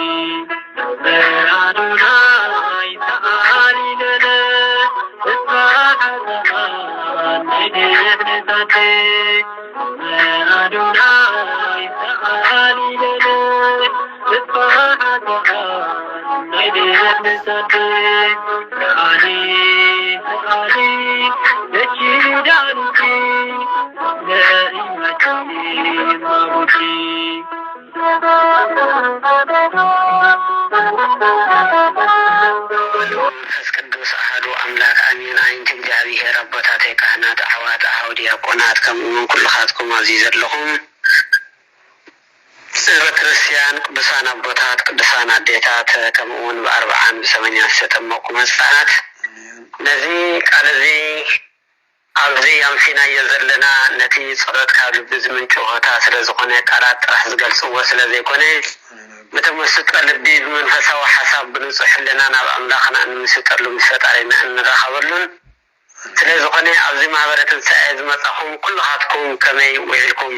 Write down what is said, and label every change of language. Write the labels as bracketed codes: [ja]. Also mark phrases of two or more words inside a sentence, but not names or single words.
[gez] አዶናይ ተዓሊ ለነ አዶናይ ተዓሊ ለነ ተዓሊ ተዓሊ እቺ ዳርሲ ለእኛቺ ማሙቺ መንፈስ ቅዱስ አሐዱ አምላክ አሜን። [ti] አይንት እግዚአብሔር አቦታት ካህናት አሕዋት አኀው ዲያቆናት ከምኡውን ኩልኻትኩም ኣብዚ ዘለኹም ህዝበ ክርስቲያን ቅዱሳን አቦታት ቅዱሳን አዴታት ከምኡውን ብኣርብዓን ብሰመኛን ዝተጠመቁ መጽናዕት ነዚ ቃል እዚ ኣብዚ ኣምሲናዮ ዘለና ነቲ ጸሎት ካብ ልቢ ዝምንጩ ሆታ ስለ ዝኾነ ቃላት ጥራሕ ዝገልጽዎ ስለ ዘይኮነ በተመስጠ ልቢ በመንፈሳዊ ሐሳብ ብንጹሕ ሕሊና ናብ ኣምላኽና እንምስጠሉ ምስ ፈጣሪና እንራኸበሉን ስለ ዝኾነ ኣብዚ ማህበረ ትንሣኤ ዝመጻኹም ኩልኻትኩም ከመይ ውዒልኩም?